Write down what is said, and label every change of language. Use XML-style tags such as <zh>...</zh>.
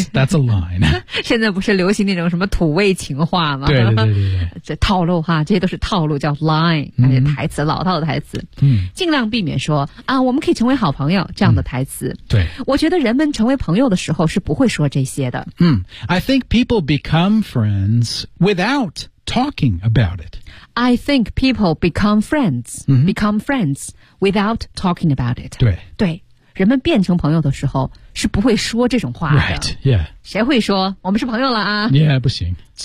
<en>That's a line。</en> <zh>现在不是流行那种什么土味情话吗？对。这套路哈，这些都是套路，叫 line，台词，老套的台词。尽量避免说啊，我们可以成为好朋友这样的台词。对。我觉得人们成为朋友的时候是不会说这些的。</zh> <en>I think people become friends without talking about it. I think people become friends, become friends without talking about it.</en> <zh>对，人们变成朋友的时候是不会说这种话的。</zh> <en>Right, yeah.</en> <zh>谁会说我们是朋友了啊？不行。</zh>